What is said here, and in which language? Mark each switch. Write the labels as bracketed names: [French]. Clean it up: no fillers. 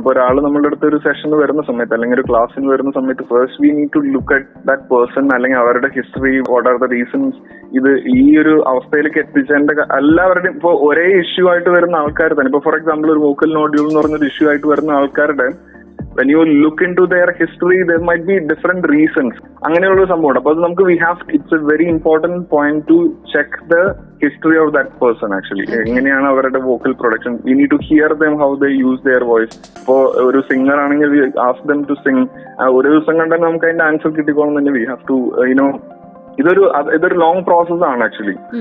[Malayalam] ഇപ്പൊ ഒരാൾ നമ്മളുടെ അടുത്ത് ഒരു സെഷന് വരുന്ന സമയത്ത് അല്ലെങ്കിൽ ഒരു ക്ലാസ്സിന് വരുന്ന സമയത്ത് [English] first we need to look at that person, [Malayalam] അല്ലെങ്കിൽ അവരുടെ history, [English] What are the reasons. [Malayalam] ഇത് ഈ ഒരു അവസ്ഥയിലേക്ക് എത്തിച്ചതിന്റെ എല്ലാവരുടെയും ഇപ്പൊ ഒരേ ഇഷ്യൂ ആയിട്ട് വരുന്ന ആൾക്കാർ തന്നെ, ഇപ്പൊ ഫോർ എക്സാമ്പിൾ ഒരു വോക്കൽ നോഡ്യൂൾ എന്ന് പറഞ്ഞൊരു ഇഷ്യൂ ആയിട്ട് വരുന്ന ആൾക്കാരുടെ [English] when you look into their history there might be different reasons. [Malayalam] അങ്ങനെയുള്ള സംഭവം. അപ്പോൾ അത് നമുക്ക് [English] it's a very important point to check the history of that person actually. [Malayalam] എങ്ങനെയാണ് അവരുടെ vocal production. [English] we need to hear them how they use their voice. [Malayalam] ഇപ്പോ ഒരു singer ആണെങ്കിൽ [English] we ask them to sing. [Malayalam] ഒരു ദിവസം കണ്ടാൽ നമുക്ക് അതിന്റെ ആൻസർ കിട്ടിക്കോളും തന്നെ. [English] we have to [Malayalam] ഇതൊരു ലോങ് പ്രോസസ് ആണ് ആക്ച്വലി.